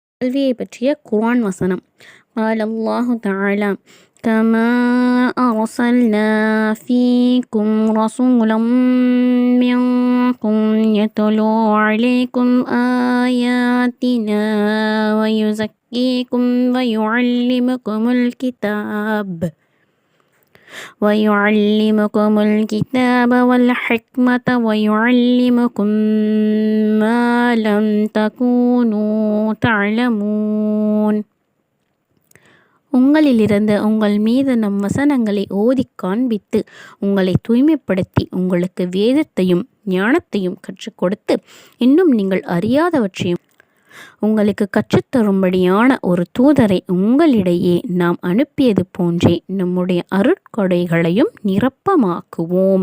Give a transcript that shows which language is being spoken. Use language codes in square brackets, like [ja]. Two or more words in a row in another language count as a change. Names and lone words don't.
[ta] கல்வியை பற்றிய குர்ஆன் வசனம். [ar] قال الله تعالى كما أرسلنا فيكم رسولا منكم يتلو عليكم آياتنا ويزكيكم ويعلمكم الكتاب والحكمة ويعلمكم ما لم تكونوا تعلمون. [ta] உங்களிலிருந்து உங்கள் மீது நம் வசனங்களை ஓதிக் காண்பித்து உங்களை தூய்மைப்படுத்தி உங்களுக்கு வேதத்தையும் ஞானத்தையும் கற்றுக் கொடுத்து இன்னும் நீங்கள் அறியாதவற்றையும் உங்களுக்கு கற்றுத்தரும்படியான ஒரு தூதரை உங்களிடையே நாம் அனுப்பியது போன்றே நம்முடைய அருட்கொடைகளையும் நிரப்பமாக்குவோம்.